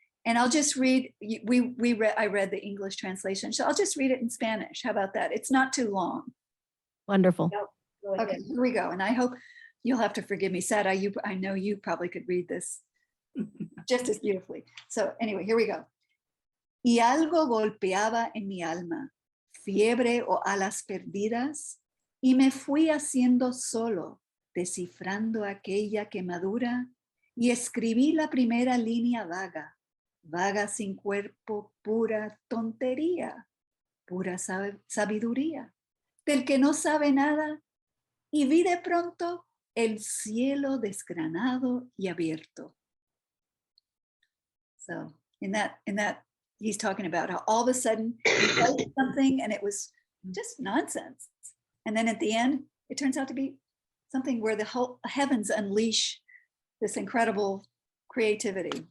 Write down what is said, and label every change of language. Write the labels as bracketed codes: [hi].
[en] And I'll just read, I read the English translation, so I'll just read it in Spanish. How about that? It's not too long. Wonderful. Okay, here we go. And I hope you'll have to forgive me, Sara. I know you probably could read this just as beautifully. So anyway, here we go. [es] Y algo golpeaba en mi alma, fiebre o alas perdidas, y me fui haciendo solo, descifrando aquella quemadura, y escribí la primera línea vaga, vaga sin cuerpo, pura tontería, pura sabiduría, del que no sabe nada, y vi de pronto el cielo desgranado y abierto. [en] So in that, he's talking about how all of a sudden he wrote something and it was just nonsense. And then at the end, it turns out to be something where the whole heavens unleash this incredible creativity.